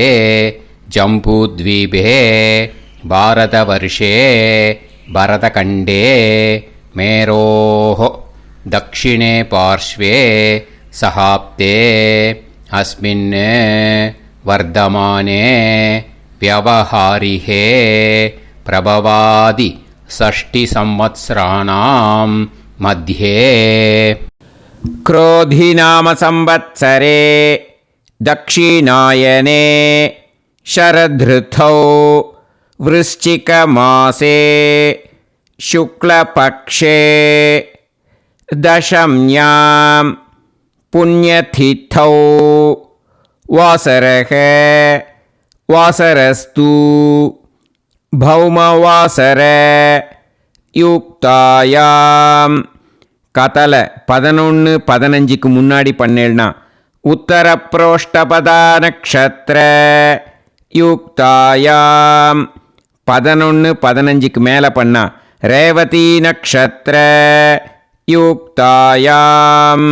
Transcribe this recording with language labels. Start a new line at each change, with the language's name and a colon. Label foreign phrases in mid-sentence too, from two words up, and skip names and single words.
Sanskrit: जम्बूद्वीपे भारतवर्षे भरतखण्डे मेरोः दक्षिणे पार्श्वे शकाब्दे अस्मिन् वर्तमाने व्यावहारिके प्रभवादि षष्टि संवत्सराणां मध्ये. क्रोधिनाम संवत्सरे दक्षिणायने शरदृतौ वृश्चिकमासे शुक्लपक्षे दशम्यां पुण्यतिथौ वासरः वासरस्तु भौमवासर युक्तायां
Tamil: கதலை 11-15க்கு முன்னாடி பண்ணேன்னா
Sanskrit: उत्तरप्रोष्ठपदा नक्षत्र युक्तायाम्.
Tamil: 11-15க்கு மேலே பண்ணா
Sanskrit: रेवती नक्षत्र युक्तायाम्.